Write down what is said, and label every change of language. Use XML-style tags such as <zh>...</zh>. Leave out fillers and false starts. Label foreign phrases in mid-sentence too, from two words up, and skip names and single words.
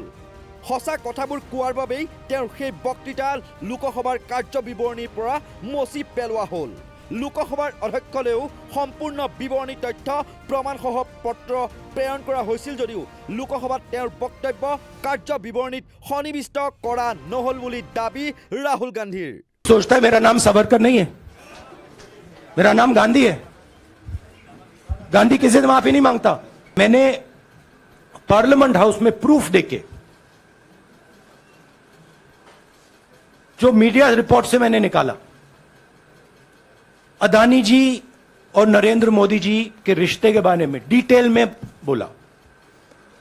<as>সঁচা কথাবোৰ কোৱাৰ বাবেই তেওঁৰ সেই বক্তৃতা লোকসভাৰ কাৰ্য বিৱৰণীৰ পৰা মচি পেলোৱা হ'ল। লোকসভাৰ অধ্যক্ষলৈও সম্পূৰ্ণ বিৱৰণী তথ্য প্ৰমাণসহ পত্ৰ প্ৰেৰণ কৰা হৈছিল যদিও লোকসভাত তেওঁৰ বক্তব্য কাৰ্য বিৱৰণীত সন্নিৱিষ্ট কৰা নহ'ল বুলি দাবী ৰাহুল গান্ধীৰ।</as> <hi>सोचता है मेरा नाम सावरकर नहीं है, मेरा नाम गांधी है। गांधी किसी से माफी नहीं मांगता। मैंने</hi> <en>parliament house</en> <hi>में प्रूफ देके, जो</hi> <en>media report</en> <hi>से मैंने निकाला, अदानी जी और नरेंद्र मोदी जी के रिश्ते के बारे में डिटेल में बोला।</hi>